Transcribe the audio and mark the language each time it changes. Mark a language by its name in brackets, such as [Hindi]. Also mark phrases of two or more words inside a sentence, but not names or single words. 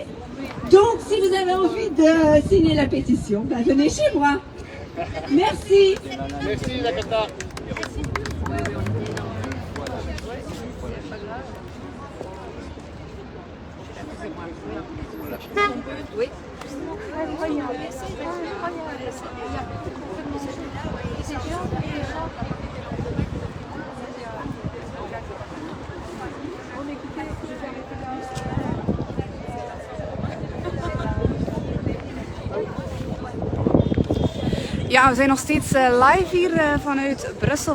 [French] Donc si vous avez envie de signer la pétition, ben, venez chez moi. Merci. Merci, Lakata. Oui. [Dutch] Ja, we zijn nog steeds live hier vanuit Brussel.